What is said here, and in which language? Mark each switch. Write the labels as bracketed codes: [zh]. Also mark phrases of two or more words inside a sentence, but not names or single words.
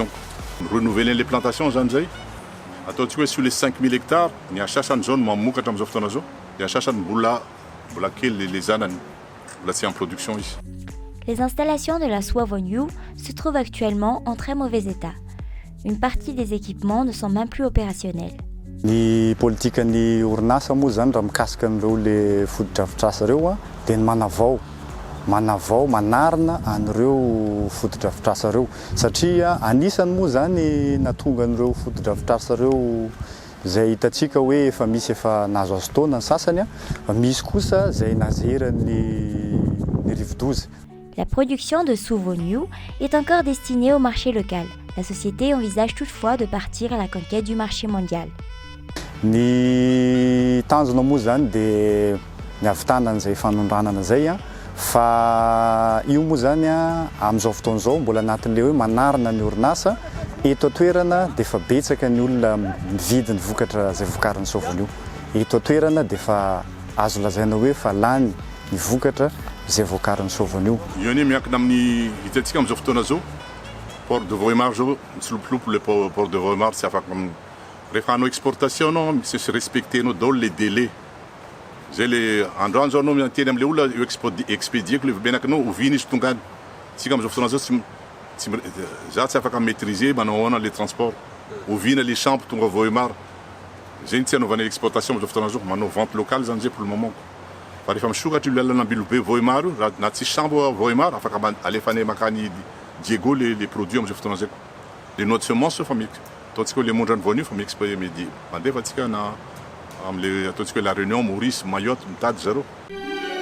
[fr] Nous renouvelons les plantations, sur les 5000 hectares, il y a une zone il y a les ânes en production ici. Les installations de la Suovo-New se trouvent actuellement en très mauvais état. Une partie des équipements ne sont même plus opérationnels. [mg] Ny politikan'ny orinasa moa zany raha mikasika an'ireo le fotodrafitrasa ireo dia ny manavao manarina an'ireo fotodrafitrasa ireo satria anisany moa zany natonga an'ireo fotodrafitrasa ireo izay hitantsika hoe efa misy efa nahazo azo taona ny sasany fa misy kosa izay nazeran'ny rivo-doza. [fr] La production de Suovo-New est encore destinée au marché local. La société envisage toutefois de partir à la conquête du marché mondial. [mg] Ny tanjona moa zany dia ny ahavitana an'izay fanondranana zay fa io moa zany amin'izao fotoan'izao mbola anatin'ilay hoe manarina ny orinasa eto an-toerana dia efa betsaka ny olona mividy ny vokatra izay vokarin'ny Suovo-New. Eto an-toerana dia efa azo lazaina hoe fa lany ny vokatra izay vokarin'ny Suovo-New. Io ny miankina amin'ny hitantsika amin'izao fotoana zao port de Voimar zao mitsilopolopo le port de Voimar tsy afaka rehefa hanao exportation anao misy respectenao daholo [fr] les délais. [mg] Zay le androany zao anao miteny amin'ilay olona io expédieko le benakanao ovina izy tongany. Tsika amin'izao fotoana zao za tsy afaka maîtriser manao ahoana [fr] les transports. [mg] Ovina [fr] les champs [mg] tonga Voimar. Zay tsy hanaovana exportation amin'izao fotoana zao manao [fr] vente locale [mg] zany zay [fr] pour le moment. [mg] Fa rehefa misokatra io lalana ambilobe Voimar io na tsy chambre Voimar afaka alefanay makany Diego [fr] les produits [mg] amin'izao fotoana zay. [fr] Les noix de semence [mg] fa ataontsika le mondrany voanio fa mandefa atsika na amin'le ataontsika la Réunion, Maurice, Mayotte mitady zareo.